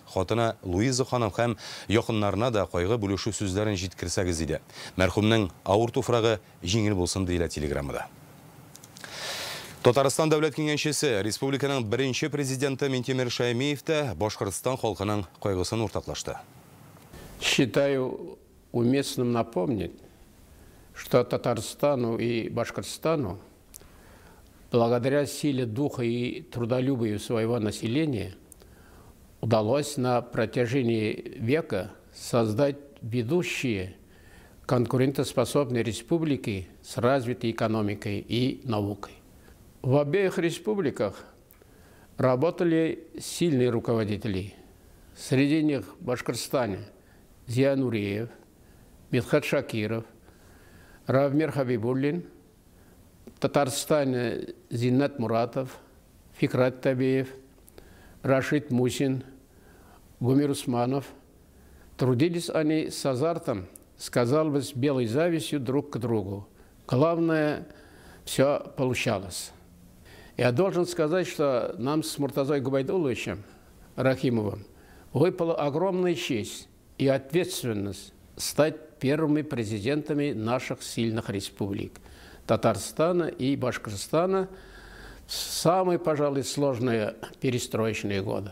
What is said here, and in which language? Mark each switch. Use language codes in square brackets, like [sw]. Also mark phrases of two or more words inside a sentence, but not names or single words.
[tt] Хатына Луиза ханым һәм якыннарына да кайгы бүлешү сүзләрен җиткерсәгез иде. Мәрхүмнең авыр туфрагы җиңел булсын диелә телеграммада. Татарстан дәүләт киңәшчесе, республиканың беренче президенты Минтимер Шәймиев тә Башкортстан халкының кайгысын уртаклашты. [ru] Считаю уместным напомнить, что Татарстану и Башкортостану, благодаря силе духа и трудолюбию своего населения, удалось на протяжении века создать ведущие конкурентоспособные республики с развитой экономикой и наукой. В обеих республиках работали сильные руководители. Среди них в Башкортостане Зия Нуриев, Мидхат Шакиров, Равмир Хабибуллин, в Татарстане Зиннат Муратов, Фикрат Табиев, Рашид Мусин, Гумир Усманов. Трудились они с азартом, сказал бы, с белой завистью друг к другу. Главное, все получалось. Я должен сказать, что нам с Муртазой Губайдуловичем Рахимовым выпала огромная честь и ответственность стать первыми президентами наших сильных республик – Татарстана и Башкортостана в самые, пожалуй, сложные перестроечные годы.